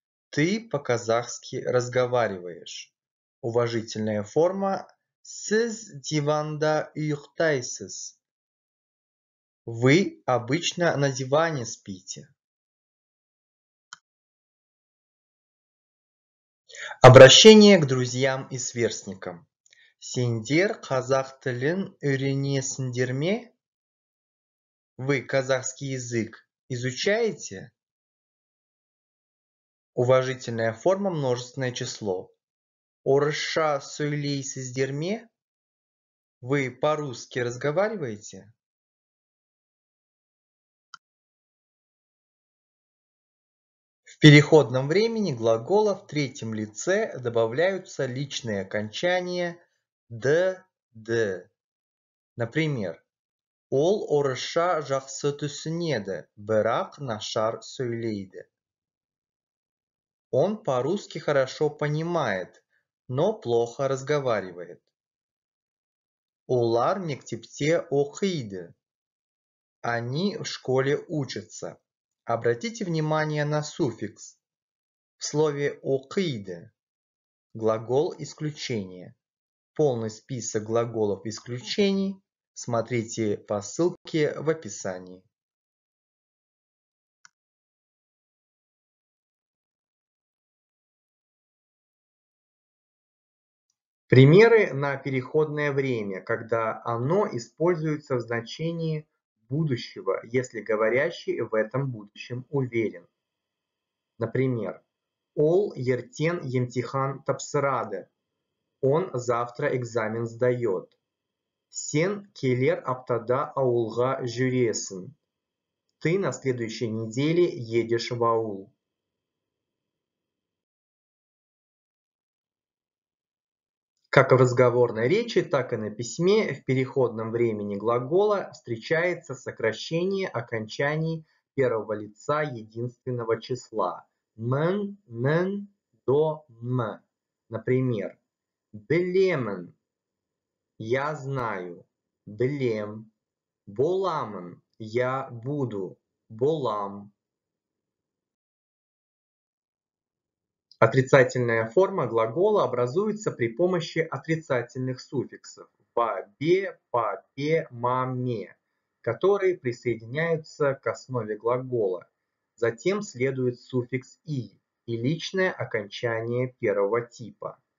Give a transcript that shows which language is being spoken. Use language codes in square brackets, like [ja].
[ru] Ты по-казахски разговариваешь. Уважительная форма [kk] сіз диванда ұйықтайсыз. [ru] Вы обычно на диване спите. Обращение к друзьям и сверстникам. [kk] Сендер қазақ тілін үйренесіңдер ме? [ru] Вы казахский язык изучаете? Уважительная форма множественное число. [kk] Орысша сөйлейсіздер ме? [ru] Вы по-русски разговариваете? В переходном времени глагола в третьем лице добавляются личные окончания д, д. Например, [kk] ол орысша жақсы түсінеді, бірақ нашар сөйлейді. [ru] Он по-русски хорошо понимает, но плохо разговаривает. [kk] Олар мектепте оқиды. [ru] Они в школе учатся. Обратите внимание на суффикс. В слове оқиды глагол исключения. Полный список глаголов исключений смотрите по ссылке в описании. Примеры на переходное время, когда оно используется в значении будущего, если говорящий в этом будущем уверен. Например, [kk] ол ертең емтихан тапсырады. [ru] Он завтра экзамен сдает. [kk] Сен келер аптада ауылға жүресің. [ru] Ты на следующей неделе едешь в аул. Как в разговорной речи, так и на письме в переходном времени глагола встречается сокращение окончаний первого лица единственного числа мен, нен, до, м. Например, білемін – я знаю, білем, боламын – я буду, болам. Отрицательная форма глагола образуется при помощи отрицательных суффиксов бе, пе, ме, которые присоединяются к основе глагола. Затем следует суффикс и личное окончание первого типа.